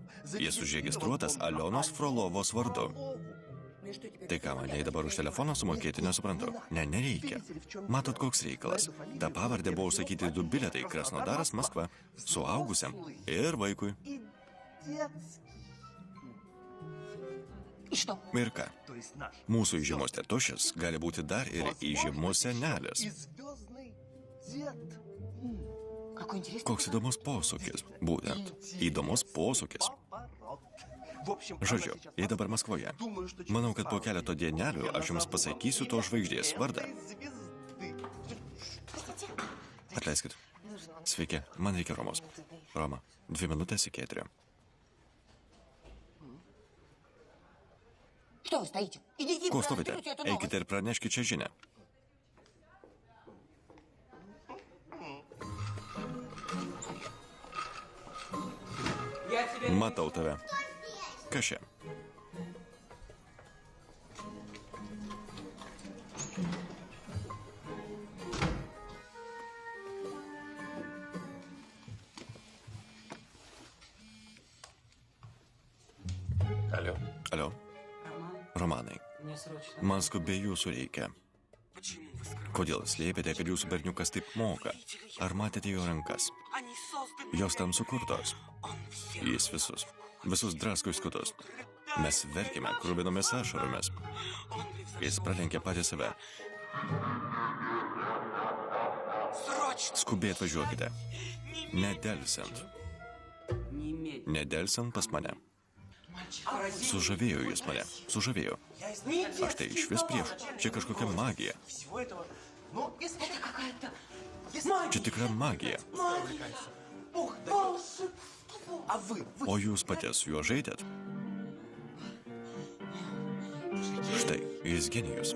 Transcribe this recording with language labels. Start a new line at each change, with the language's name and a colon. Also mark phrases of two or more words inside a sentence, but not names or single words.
Lithuanian: Jis užregistruotas Alionos Frolovos vardu. Tai ką, man jai dabar už telefoną sumokėti nesuprantu? Ne, nereikia. Matot, koks reikalas. Ta pavardė buvo užsakyti 2 bilietai Krasnodaras, Maskva. Suaugusiam ir vaikui.
Russian: И что?
Lithuanian: Ir ką? Mūsų įžymos tėtušis gali būti dar ir įžymus senelis.
Russian: Какой интересный.
Lithuanian: Koks įdomus posūkis. Būtent. Įdomus posūkis. Žodžiu, jei dabar Maskvoje. Manau, kad po keleto dienelių aš jums pasakysiu to žvaigždės vardą. Atleiskit. Sveiki, man reikia Romos. Roma, 2 minutės iki 4.
Russian: Что вы стоите? Идите,
Lithuanian: Ko stovite?
Russian: разберите эту новость.
Lithuanian: Eikite ir praneškite čia žinią.
Russian: Я тебя...
Lithuanian: Matau tave. Kas čia?
Russian: Алло.
Lithuanian: Alio, Romanai.
Russian: Мне срочно.
Lithuanian: Man skubiai jūsų reikia. Kodėl slėpėte, kad jūsų berniukas taip moka? Ar matėte jo rankas? Jos tam sukurtos. Jis visus drasko į skutus. Mes verkime kruvinomis ašaromis. Jis pralenkė patį save. Skubiai atvažiuokite. Nedelsiant.
Russian: Немедленно.
Lithuanian: Nedelsiant pas mane. Sužavėjo jis mane. Sužavėjo. Aš tai iš vis prieš. Čia kažkokia magija.
Russian: Это какая-то...
Lithuanian: Čia tikra magija. O jūs patys su juo žaidėt? Štai, jis genijus.